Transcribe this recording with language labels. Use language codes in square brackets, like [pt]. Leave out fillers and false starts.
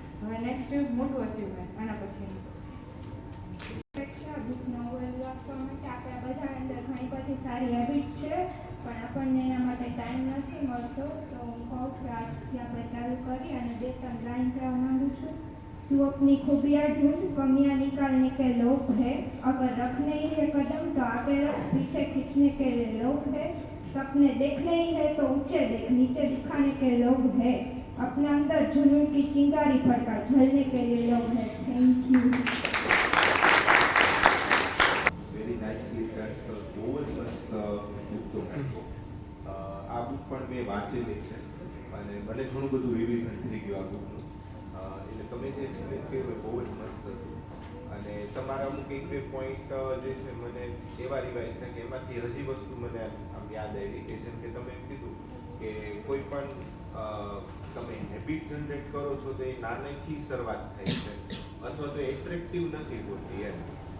[gu] હવે નેક્સ્ટ મોટું અચીવમેન્ટ આના પછીનું. અપેક્ષા બુક નોવેલ વાંચવા માટે આપણા બધા અંદર ઘણી બધી સારી હેબિટ છે, પણ આપણને એના માટે ટાઈમ નથી મળતો. તો હું કહું કે આજથી આપણે ચાલુ કરી અને 2-3 લાइन કહેવા માંગુ છું. [hi] तू अपनी खूबियाँ ढूंढ, कमियाँ निकालने के लोग है, अगर रखने ही है कदम तो आगे रख, पीछे खींचने के लिए लोग है, सपने देखने ही है तो ऊंचे देख, नीचे दिखाने के लोग है, अपने अंदर जुनून की चिंगारी भड़का, जलने के लिए लोग है. [en] Thank you. Very nicely done. [gu] બહુ જ મસ્ત બુક તો આ બુક પણ મેં વાંચેલી છે અને મને ઘણું બધું રિવિઝન થઈ ગયું આ બુકનું. એટલે તમે જે એક્સપ્લેન કર્યું એ બહુ જ મસ્ત હતું. અને તમારા અમુક 1-2 પોઈન્ટ જે છે મને એવા રિવાઇઝ છે કે એમાંથી હજી વસ્તુ મને આમ યાદ આવી કે જેમ કે તમે એમ કીધું કે કોઈ પણ તમે હેબિટ જનરેટ કરો છો તો એ નાનેથી શરૂઆત થાય છે અથવા તો એટ્રેક્ટિવ નથી હોતી એમ.